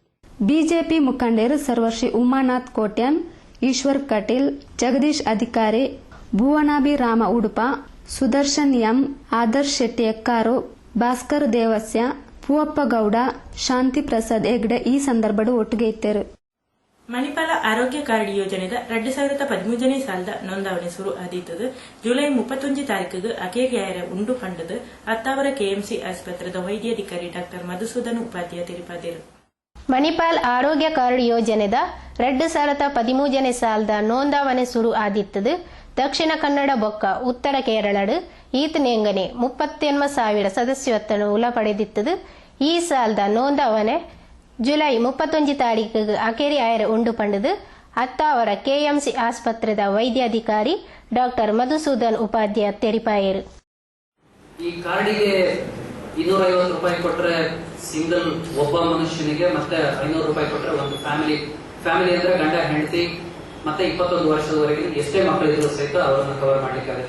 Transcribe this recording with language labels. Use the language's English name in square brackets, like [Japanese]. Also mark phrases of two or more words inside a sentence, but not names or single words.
[Tulu] ಬಿಜೆಪಿ ಮುಖಂಡರು ಸರ್ವಶ್ರೀ ಉಮಾನಾಥ್ ಕೋಟ್ಯಾನ್, ಈಶ್ವರ್ ಕಟೀಲ್, ಜಗದೀಶ್ ಅಧಿಕಾರಿ, ಭುವನಾಭಿರಾಮ ಉಡುಪ, ಸುದರ್ಶನ್ ಎಂ, ಆದರ್ಶ್ ಶೆಟ್ಟಿ ಎಕ್ಕಾರು, ಭಾಸ್ಕರ್ ದೇವಸ್ಯ, ಪೂವಪ್ಪ ಗೌಡ, ಶಾಂತಿ ಪ್ರಸಾದ್ ಹೆಗ್ಡೆ ಈ ಸಂದರ್ಭದ ಒಟ್ಟಿಗೆ ಇದ್ದರು. ಮಣಿಪಾಲ ಆರೋಗ್ಯ ಕಾರ್ಡ್ ಯೋಜನೆದ 2013 ಸಾಲದ ನೋಂದಾವಣೆ ಶುರು ಆದೀತದು. ಜುಲೈ 31 ತಾರೀಕಿಗೆ ಅಕೇರಿಯಾಯರ ಉಂಡು ಪಂಡದು ಅತ್ತಾವರ ಕೆಎಂಸಿ ಆಸ್ಪತ್ರೆದ ವೈದ್ಯಾಧಿಕಾರಿ ಡಾಕ್ಟರ್ ಮಧುಸೂದನ್ ಉಪಾಧ್ಯಾಯ ತಿಳಿಪಾದರು. ಮಣಿಪಾಲ್ ಆರೋಗ್ಯ ಕಾರ್ಡ್ ಯೋಜನೆದ 2013 ಸಾಲದ ನೋಂದಾವಣೆ ಶುರು ಆದಿತ್ತದು. ದಕ್ಷಿಣ ಕನ್ನಡ ಬೊಕ್ಕ ಉತ್ತರ ಕೇರಳಡು ಈತನೆಂಗನೆ 38,000 ಸದಸ್ಯತ್ವವನ್ನು ಉಲ ಪಡೆದಿತ್ತದು. ಈ ಸಾಲದ ನೋಂದಾವಣೆ ಜುಲೈ 31 ತಾರೀಕಿಗೆ ಅಕೇರಿ ಆಯರ ಉಂಡು ಪಂಡದು ಅತ್ತಾವರ ಕೆಎಂಸಿ ಆಸ್ಪತ್ರೆದ ವೈದ್ಯಾಧಿಕಾರಿ ಡಾಕ್ಟರ್ ಮಧುಸೂದನ್ ಉಪಾಧ್ಯಾಯ ತೆರಿಪಾಯರು. [Kannada] ಈ ಕಾರ್ಡಿಗೆ 250 ರೂಪಾಯಿ ಕೊಟ್ಟರೆ ಸಿಂಗಲ್ ಒಬ್ಬ ಮನುಷ್ಯನಿಗೆ, ಮತ್ತೆ 500 ರೂಪಾಯಿ ಕೊಟ್ಟರೆ ಒಂದು ಫ್ಯಾಮಿಲಿ ಅಂದ್ರೆ ಗಂಡ ಹೆಂಡತಿ ಮತ್ತೆ 21 ವರ್ಷದವರೆಗೆ ಎಷ್ಟೇ ಮಕ್ಕಳಿದ್ರು ಸಹಿತ ಅವರನ್ನು ಕವರ್ ಮಾಡ್ಲಿಕ್ಕೆ ಆಗುತ್ತೆ.